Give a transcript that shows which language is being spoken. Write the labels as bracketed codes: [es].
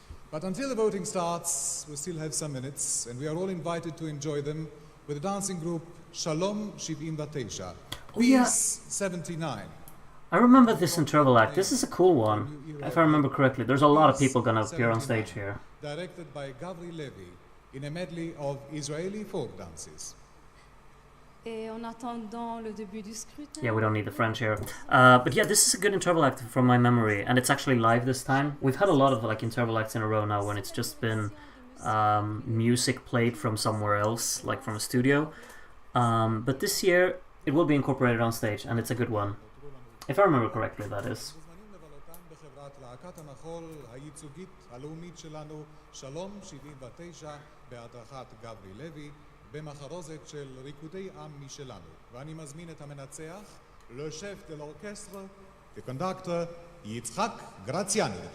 [en] But until the voting starts, we still have some minutes, and we are all invited to enjoy them with the dancing group Shalom 79, Peace 79. I remember this interval act. This is a cool one, if I remember correctly. There's a lot of people gonna appear on stage here. Directed by Gavri Levi in a medley of Israeli folk dances. [fr] Et en attendant le début du scrutin. [en] Yeah, we don't need the French here. But yeah, this is a good interval act from my memory, and it's actually live this time. We've had a lot of like interval acts in a row now when it's just been music played from somewhere else, like from a studio. But this year, it will be incorporated on stage, and it's a good one. If I remember correctly, that is. [he] להקת המחול הייצוגית הלאומית שלנו, שלום 79, בהדרכת גברי לוי, במחרוזת של ריקודי עם משלנו. ואני מזמין את המנצח, [fr] le chef de l'orchestre, [en] the conductor, [he] יצחק גרציאני.